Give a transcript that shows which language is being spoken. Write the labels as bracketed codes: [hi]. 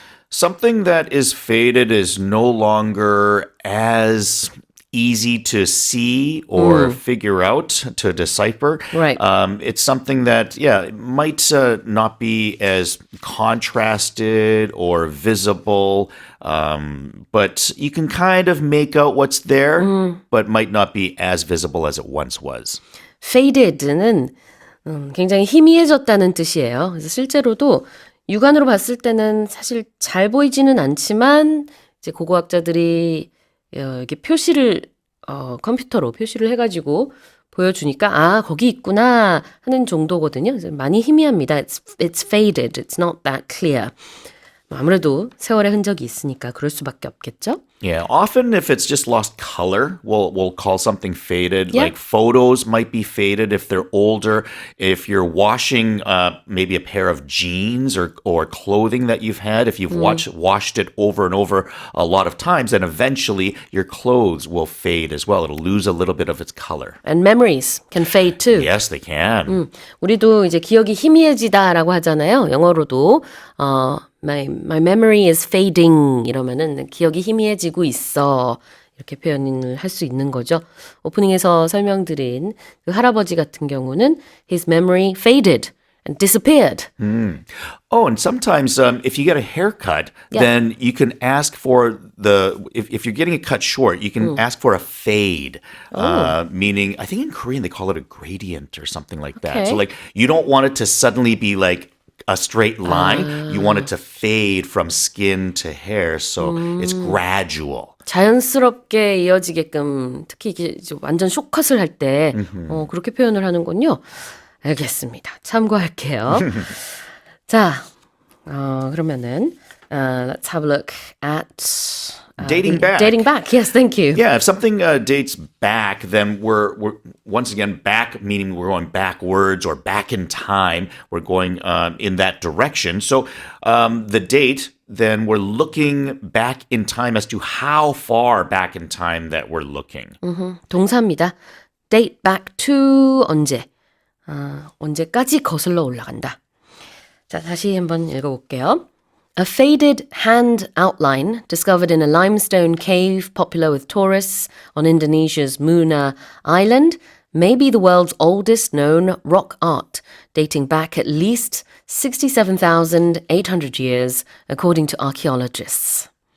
[en] Something that is faded is no longer as easy to see or figure out, to decipher. Right. It's something that, it might not be as contrasted or visible, but you can kind of make out what's there, but might not be as visible as it once was. [ko] faded는 굉장히 희미해졌다는 뜻이에요. 그래서 실제로도 육안으로 봤을 때는 사실 잘 보이지는 않지만 이제 고고학자들이 이렇게 표시를 컴퓨터로 표시를 해가지고 보여주니까 거기 있구나 하는 정도거든요. 그래서 많이 희미합니다. [en] It's faded. It's not that clear. [ko] 아무래도 세월의 흔적이 있으니까 그럴 수밖에 없겠죠. [en] Yeah, often if it's just lost color, we'll call something faded. Yeah. Like photos might be faded if they're older. If you're washing maybe a pair of jeans or clothing that you've had, if you've washed it over and over a lot of times, then eventually your clothes will fade as well. It'll lose a little bit of its color. And memories can fade too. Yes, they can. [ko] 우리도 이제 기억이 희미해지다라고 하잖아요. 영어로도 [en] My memory is fading [ko] 이러면은 기억이 희미해지고 있어. 이렇게 표현을 할 수 있는 거죠. 오프닝에서 설명드린 그 할아버지 같은 경우는 [en] his memory faded and disappeared. Oh, and sometimes if you get a haircut, then you can ask for if you're getting it cut short, you can ask for a fade, meaning, I think in Korean they call it a gradient or something like that. Okay. So like you don't want it to suddenly be like a straight line. You want it to fade from skin to hair, so it's gradual. [ko] 자연스럽게 이어지게끔 특히 이게 완전 숏컷을 할 때 그렇게 표현을 하는군요. 알겠습니다. 참고할게요. 자, 그러면은 [en] let's have a look at Dating back. Dating back. Yes, thank you. Yeah, if something dates back, then we're once again back, meaning we're going backwards or back in time. We're going in that direction. So the date, then we're looking back in time as to how far back in time that we're looking. [ko] 동사입니다. [en] Date back to [ko] 언제? 언제까지 거슬러 올라간다. 자, 다시 한번 읽어볼게요. [en] A faded hand outline discovered in a limestone cave popular with tourists on Indonesia's Muna Island may be the world's oldest known rock art, dating back at least 67,800 years, according to archaeologists.